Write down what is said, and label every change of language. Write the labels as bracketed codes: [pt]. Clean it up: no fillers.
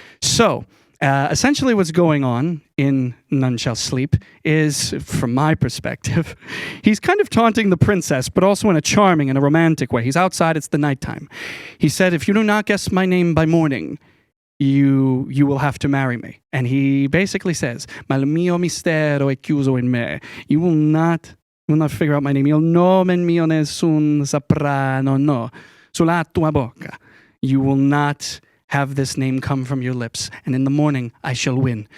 [en] So, essentially what's going on in None Shall Sleep is, from my perspective, he's kind of taunting the princess, but also in a charming and a romantic way. He's outside, it's the nighttime. He said, if you do not guess my name by morning, you will have to marry me. And he basically says, [it] ma il mio mistero è chiuso in me. [en] You will not figure out my name. [it] Il nome mio nessun saprà, no, sulla tua bocca. [en] You will not have this name come from your lips. And in the morning, I shall win.